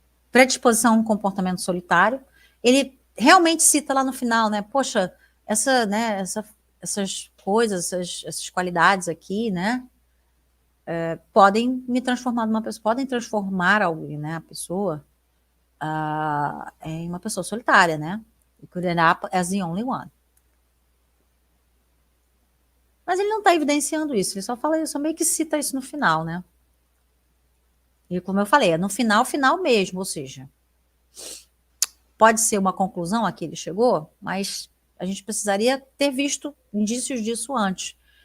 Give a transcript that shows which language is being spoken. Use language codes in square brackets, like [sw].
[pt] Predisposição a um comportamento solitário. Ele realmente cita lá no final, né? Poxa, essas coisas, essas qualidades aqui, né? Podem me transformar numa pessoa, podem transformar alguém, né? A pessoa em uma pessoa solitária, né? [en] It could end up as the only one. [pt] Mas ele não está evidenciando isso, ele só meio que cita isso no final, né? E como eu falei, é no final mesmo, ou seja, pode ser uma conclusão a que ele chegou, mas a gente precisaria ter visto indícios disso antes.